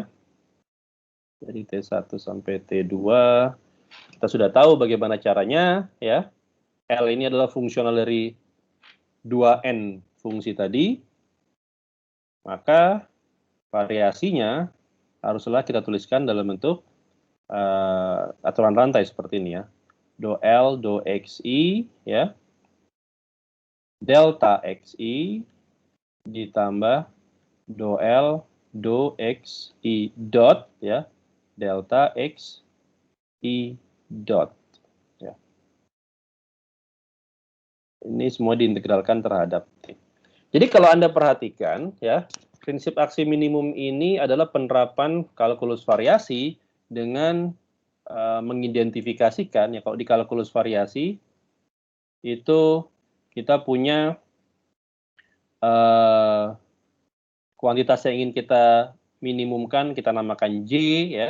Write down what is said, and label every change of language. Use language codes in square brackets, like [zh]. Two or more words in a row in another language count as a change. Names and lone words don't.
[id] Jadi T1 sampai T2, kita sudah tahu bagaimana caranya, ya. L ini adalah fungsional dari 2N fungsi tadi, maka variasinya haruslah kita tuliskan dalam bentuk aturan rantai seperti ini ya. Do L, do XI, ya. Delta XI ditambah do L, do XI dot, ya. Delta XI dot. Ya. Ini semua diintegralkan terhadap T. Jadi kalau Anda perhatikan, ya, prinsip aksi minimum ini adalah penerapan kalkulus variasi dengan mengidentifikasikan, ya, kalau di kalkulus variasi itu kita punya kuantitas yang ingin kita minimumkan, kita namakan J, ya.